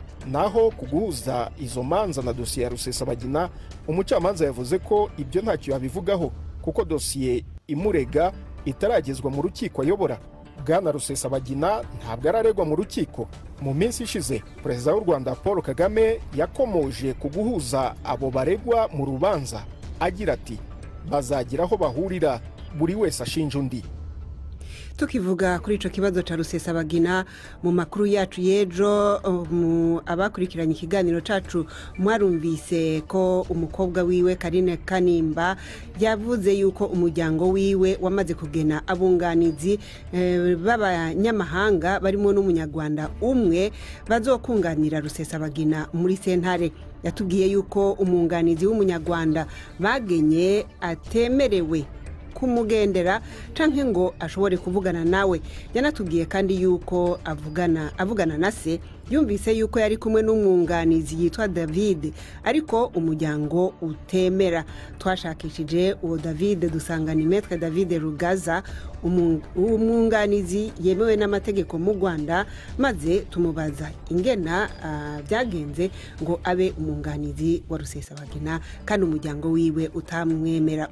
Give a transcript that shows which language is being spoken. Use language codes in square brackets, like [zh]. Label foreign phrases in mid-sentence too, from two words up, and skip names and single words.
[rw] Naho kuguhuza izo manza na dosiye ya Rusesabagina, umucamanza yavuze ko ibyo ntacyo yabivugaho kuko dosiye imurega itaragezwa mu rukiko ayobora. Bwana Rusesabagina ntabwo araregwa mu rukiko. Mu minsi ishize Perezida w'u Rwanda Paul Kagame yakomoje ku guhuza abo baregwa mu rubanza agira ati bazagira aho bahurira, buri wese ashinja undi. [rn] Tukivuga kuri ico kibazo ca Rusesabagina mu makuru yacu yejo, abakurikiranye ikiganiro cacu mwarumvise ko umukobwa wiwe Karine Kanimba yavuze yuko umuryango wiwe wamaze kugena abunganizi b'abanyamahanga barimo n'umunyarwanda umwe bazokunganira Rusesabagina muri sentare. Yatubwiye yuko umwunganizi w'umunyarwanda bagenye atemerewe kumugendera canke ngo ashobore kuvugana nawe. Yanatubwiye kandi yuko avugana na se yumvise yuko yari kumwe n'umwunganizi yitwa David, ariko umuryango utemera. Twashakishije uwo David dusanga ni Maître David Rugaza, umwunganizi yemewe n'amategeko mu Rwanda, maze tumubaza ingena byagenze ngo abe umwunganizi wa Rusesabagina kandi umuryango wiwe utamwemera.